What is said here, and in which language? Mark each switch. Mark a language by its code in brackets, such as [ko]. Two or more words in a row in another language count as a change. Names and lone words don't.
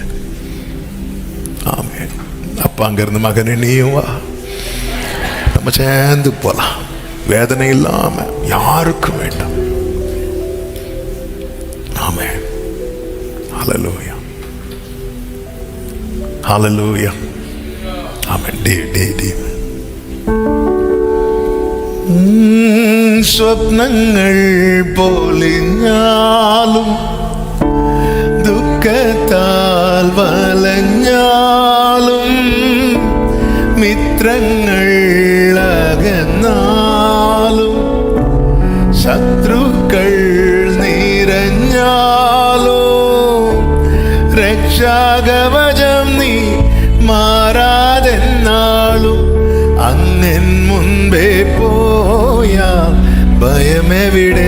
[ta] ஆமே, அப்பா அங்க இருந்து மகனே நீயும் வா, நம்ம சேர்ந்து போலாம். வேதனை இல்லாம யாருக்கும் வேண்டாம். ஆமே, ஹல்லேலூயா, ஹல்லேலூயா. ஆமே. [ml] സ്വപ്നങ്ങൾ പൊളിഞ്ഞാലും ദുഃഖത്താൽ വലഞ്ഞാലും മിത്രങ്ങൾ അകന്നാലും ശത്രുക്കൾ നിറഞ്ഞാലും രക്ഷാകവചം നീ മാറാതെന്നാളും അങ്ങൻ മുൻപേ പോയാ ഭയമെവിടെ?